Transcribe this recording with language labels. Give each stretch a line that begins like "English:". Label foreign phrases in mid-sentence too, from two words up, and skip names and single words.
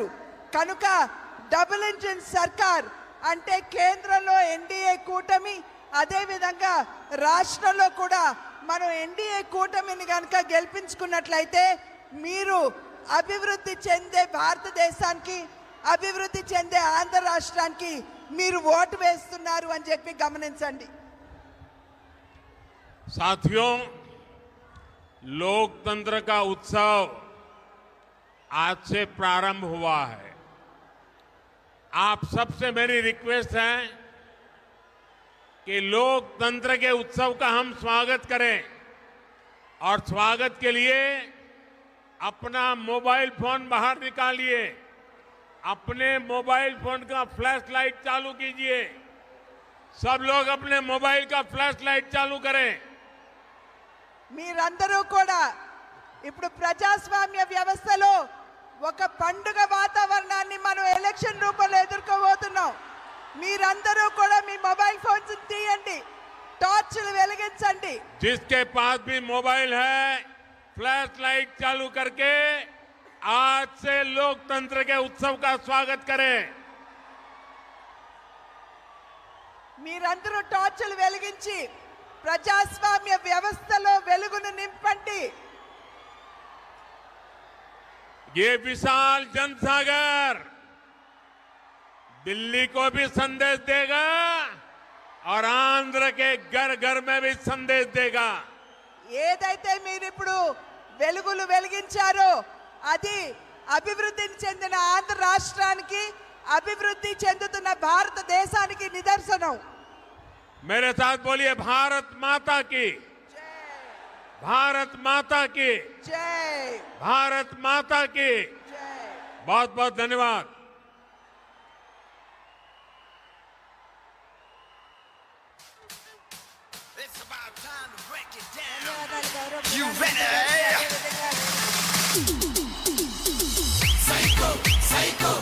Telugu: కనుక
English: double engine
Telugu: సర్కార్ అంటే కేంద్రంలో ఎన్డీఏ కూటమి, అదేవిధంగా రాష్ట్రంలో కూడా మనం ఎన్డీఏ కూటమిని కనుక గెలిపించుకున్నట్లయితే మీరు అభివృద్ధి చెందే భారతదేశానికి, అభివృద్ధి చెందే ఆంధ్ర రాష్ట్రానికి మీరు ఓటు వేస్తున్నారు అని చెప్పి గమనించండి.
Hindi: साथियों, लोकतंत्र का उत्सव आज से प्रारंभ हुआ है। आप सबसे मेरी रिक्वेस्ट है कि लोकतंत्र के उत्सव का हम स्वागत करें और स्वागत के लिए अपना
English: mobile phone
Hindi: बाहर निकालिए, अपने
English: mobile phone
Hindi: का
English: flash light
Hindi: चालू कीजिए। सब लोग अपने मोबाइल का
English: flash light
Hindi: चालू करें।
Telugu: మీరందరూ కూడా ఇప్పుడు ప్రజాస్వామ్య వ్యవస్థలో ఒక పండుగ వాతావరణాన్ని మనం ఎలక్షన్ రూపంలో ఎదుర్కోబోతున్నాం। మీరందరూ కూడా మీ
English: mobile phones
Telugu: తీయండి, టార్చ్లు వెలిగించండి।
Hindi: जिसके पास भी मोबाइल है
English: flash light
Hindi: चालू करके आज से लोकतंत्र के उत्सव का स्वागत करें।
Telugu: మీరందరూ టార్చ్లు వెలిగించి ప్రజాస్వామ్య వ్యవస్థలో వెలుగును నింపండి।
Hindi: ये विशाल जनसागर दिल्ली को भी संदेश देगा और आंध्र के घर घर में भी संदेश देगा।
Telugu: ఏదైతే మీరు ఇప్పుడు వెలుగులు వెలిగించారో అది అభివృద్ధి చెందిన ఆంధ్ర రాష్ట్రానికి, అభివృద్ధి చెందుతున్న భారతదేశానికి నిదర్శనం।
Hindi: मेरे साथ बोलिए भारत माता की, भारत माता की, జై भारत माता की। జై। बहुत बहुत धन्यवाद।
English: It's about time to break it down.
Telugu: ధన్యవాదాలు గౌరవ
English: You
Telugu: ప్రధానమంత్రి గారు.
English: ready?
Telugu: అదేవిధంగా
English: Psycho, psycho.